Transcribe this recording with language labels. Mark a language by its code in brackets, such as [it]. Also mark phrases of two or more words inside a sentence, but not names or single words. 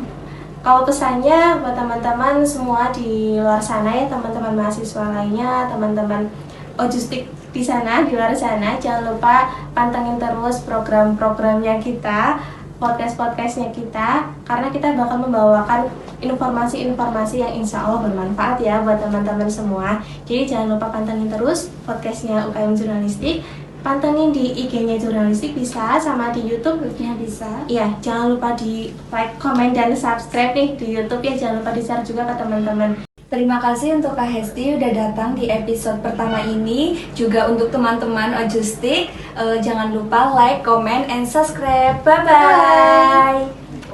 [id] Kalau pesannya buat teman-teman semua di luar sana ya, teman-teman mahasiswa lainnya, teman-teman Ojustik di sana, di luar sana, jangan lupa pantengin terus program-programnya kita, podcast-podcastnya kita, karena kita bakal membawakan informasi-informasi yang [ar] insya Allah [id] bermanfaat ya buat teman-teman semua. Jadi jangan lupa pantengin terus podcastnya UKM Jurnalistik, pantengin di IG-nya Jurnalistik bisa, sama di YouTube-nya bisa. Iya, jangan lupa di [en] like, comment, [id] dan subscribe nih di YouTube ya. Jangan lupa di-share juga ke teman-teman. Terima kasih untuk Kak Hesti udah datang di episode pertama ini. Juga untuk teman-teman Ojustik, jangan lupa [en] like, comment, and subscribe. [id] Bye-bye.